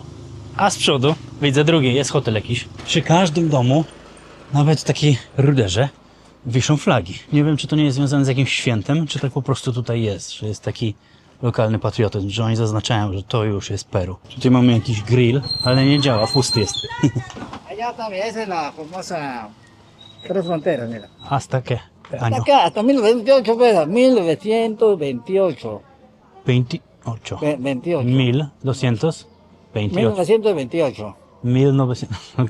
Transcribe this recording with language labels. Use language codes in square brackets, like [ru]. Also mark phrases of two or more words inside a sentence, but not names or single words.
[pl] A z przodu widzę drugi, jest hotel jakiś. Przy każdym domu, nawet w takiej ruderze, wiszą flagi. Nie wiem, czy to nie jest związane z jakimś świętem, czy tak po prostu tutaj jest, że jest taki lokalny patriotyzm, że oni zaznaczają, że to już jest Peru. Tutaj mamy jakiś grill, ale nie działa, pusty jest. [es] Allá también, esa es la famosa Tres Fronteras, mira. Hasta que año. Acá, hasta 1928, pues, 1928. 28. 28. 1228. 1928. 1900. Ok.